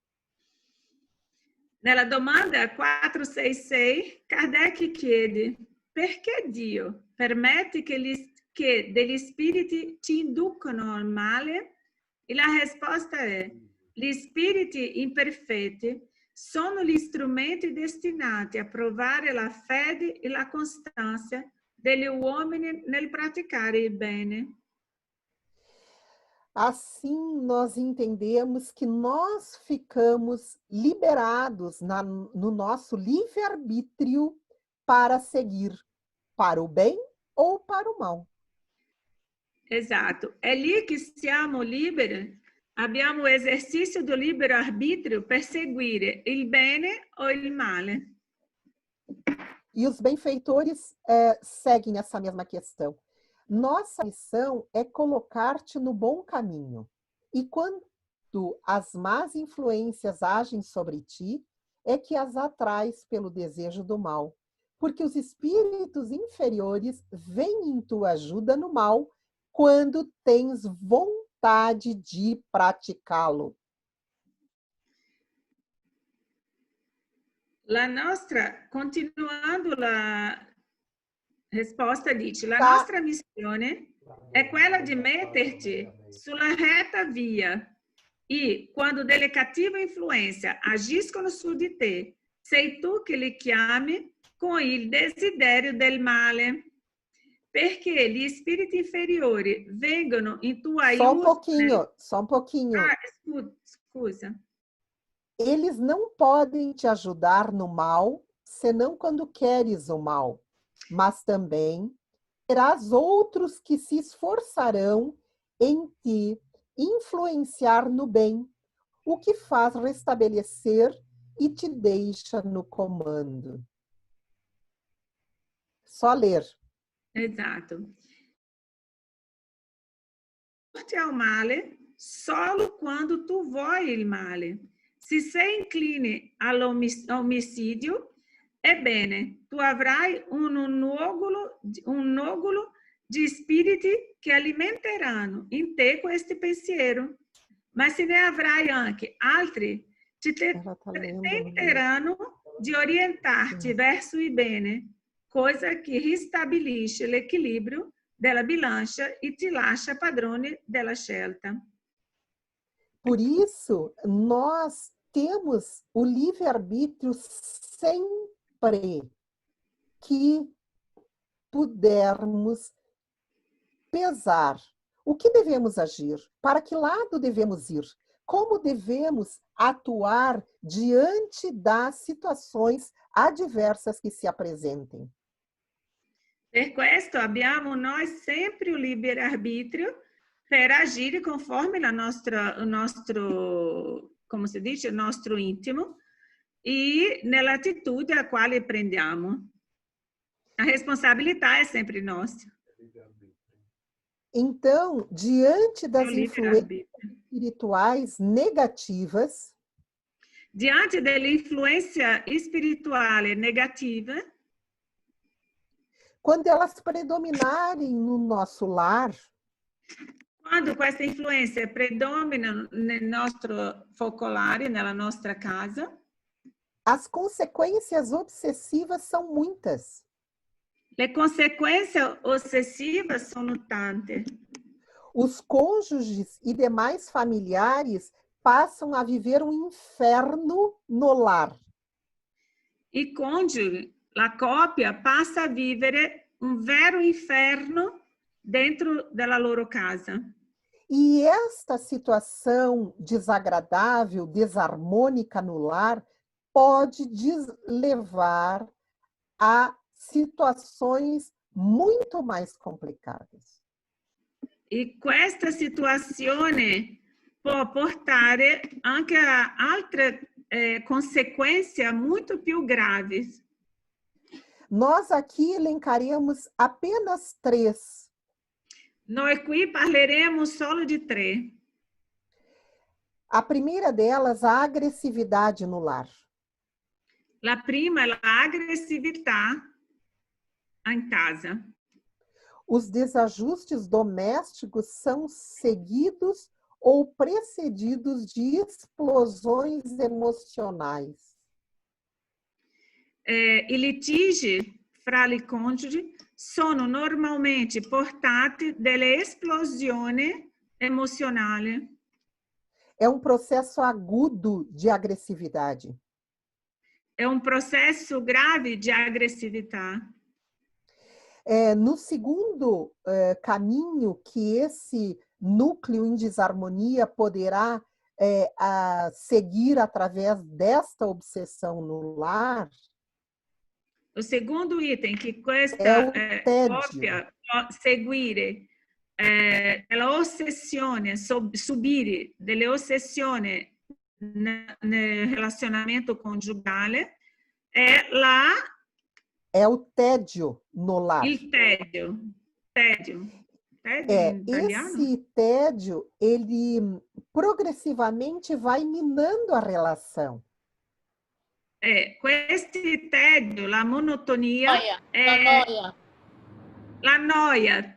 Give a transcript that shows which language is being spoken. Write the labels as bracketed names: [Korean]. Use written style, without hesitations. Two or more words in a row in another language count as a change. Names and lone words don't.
[Italian] Nella domanda 466, Kardec chiede: perché Dio permette che degli spiriti ci inducano al male? E la risposta è: gli spiriti imperfetti sono gli strumenti destinati a provare la fede e la costanza degli uomini nel praticare il bene. [Portuguese] Assim, nós entendemos que nós ficamos liberados no nosso livre-arbítrio para seguir para o bem ou para o mal. [Italian] Esatto, è lì che siamo liberi, abbiamo [Portuguese] esercício do livre-arbítrio [Italian] per seguire il bene o il male. [Portuguese] E os benfeitores seguem essa mesma questão. Nossa missão é colocar-te no bom caminho. E quando as más influências agem sobre ti, é que as atrais pelo desejo do mal. Porque os espíritos inferiores vêm em tua ajuda no mal quando tens vontade de praticá-lo. [Italian] La nostra, continuando la risposta dice, la [Portuguese] Tá. [Italian] nostra missione è quella di metterti sulla retta via e, quando delle cattive influenze agiscono su di te, sei tu che li chiami con il desiderio del male. Perché gli spiriti inferiori vengono in tua aiuto. [Portuguese] Só um pouquinho. [Italian] Ah, scusa. [Portuguese] Eles não podem te ajudar no mal, senão quando queres o mal. Mas também terás outros que se esforçarão em te influenciar no bem, o que faz restabelecer e te deixa no comando. Só ler. [Italian] Esatto. Porti ao male solo quando tu vuoi il male. Se sei incline all'omicidio, ebbene, tu avrai un nucleo di spiriti che alimenteranno in te questo pensiero. Ma se ne avrai anche altri, tenteranno di orientarti verso il bene, cosa che ristabilisce l'equilibrio della bilancia e ti lascia padrone della scelta. [Portuguese] Por isso, nós temos o livre-arbítrio sempre que pudermos pesar. O que devemos agir? Para que lado devemos ir? Como devemos atuar diante das situações adversas que se apresentem? [Italian] Per questo abbiamo noi sempre il libero-arbitrio per agire conforme il nostro, come si dice, il nostro intimo e nell'attitudine a quale prendiamo. A responsabilità è sempre nostra. [Portuguese] Então, diante É o das influências livre-arbítrio. espirituais negativas, [Italian] Diante dell'influenza spirituale negativa, [Portuguese] quando elas predominarem no nosso lar, [Italian] quando questa influenza predomina nel nostro focolare, nella nostra casa, [Portuguese] as consequências obsessivas são muitas. [Italian] le conseguenze ossessive sono tante. [Portuguese] Os cônjuges e demais familiares passam a viver um inferno no lar. [Italian] I coniugi, la coppia, passa a vivere un vero inferno dentro della loro casa. [Portuguese] E esta situação desagradável, desarmônica no lar, pode levar a situações muito mais complicadas. [Italian] E questa situazione può portare anche a altre consequências muito più graves. [Portuguese] Nós aqui elencaremos apenas 3. [Italian] Noi qui parleremo solo di 3. [Portuguese] A primeira delas, a agressividade no lar. [Italian] La prima è l'aggressività in casa. [Portuguese] Os desajustes domésticos são seguidos ou precedidos de explosões emocionais. [Italian] I litigi fra i coniugi sono normalmente portati dalle esplosioni emozionali. [Portuguese] É um processo agudo de agressividade. [Italian] È un processo grave di aggressività. [Portuguese] No segundo caminho que esse núcleo em desarmonia poderá seguir através desta obsessão no lar, [Italian] O secondo item che questa [Portuguese] é o tédio. [Italian] coppia può seguire l'ossessione, subire delle ossessioni nel relazionamento congiugale [Portuguese] É o tédio no lar. [Italian] il tedio. Tedio in italiano? [Portuguese] Esse tédio, ele progressivamente vai minando a relação. [Italian] Questo tedio, la monotonia, la noia.